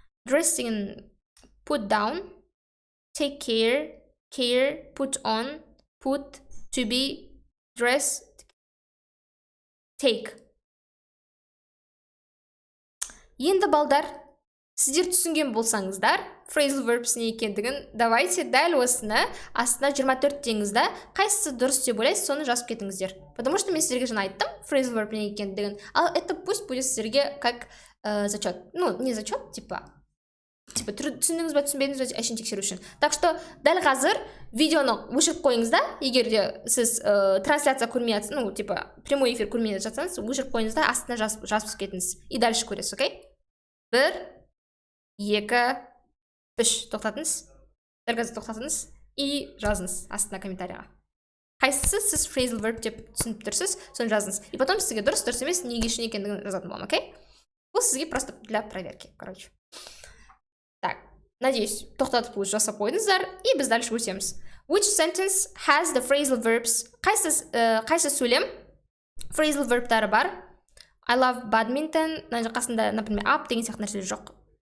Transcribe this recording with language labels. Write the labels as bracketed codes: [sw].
[en] Dress деген put down, take care, care, put on, put, to be, dress, take. [kk] Енді балдар, сіздер түсінген болсаңыздар, phrasal verbs не екендігін, давайте дәл осыны астына 24 деңіз да, қайсысы дұрыс деп ойлайсыз, соны жазып кетіңіздер. Потому что мен сіздерге жаңа айттым, phrasal verb не екендігін. [ru] Ал это пусть будет сіздерге как зачет. [kk] Ну, не зачет, типа түсіндіңіз ба, түсінбедіңіз ба, әшейін тексеру үшін. Так что дәл қазір видеоны өшіріп қойыңыз да, егер де сіз трансляция көрмей жатсаңыз, ну, типа прямой эфир көрмей жатсаңыз, өшіріп қойыңыз да, астына жазып кетіңіз. И дальше көресіз, окей? 1, 2, 3 тоқтатыңыз. Дәл қазір тоқтатыңыз и жазыңыз астына комментарияға. Қайсысы сіз phrasal verb деп түсініп тұрсыз, соны жазыңыз. И потом сізге дұрыс емес, неге үшін екендігін жазатын боламын, окей? Бұл сізге [ru] просто для проверки, [kk] короче. Так, надеюсь, тоқтатып жасап қойдыңыздар, и біз дальше өтеміз. [en] Which sentence has the phrasal verbs? [kk] Қайсы сөйлем phrasal verbтары бар? [en] I love badminton. [kk] Мына қасында, например, up деген сияқты нәрселер жоқ.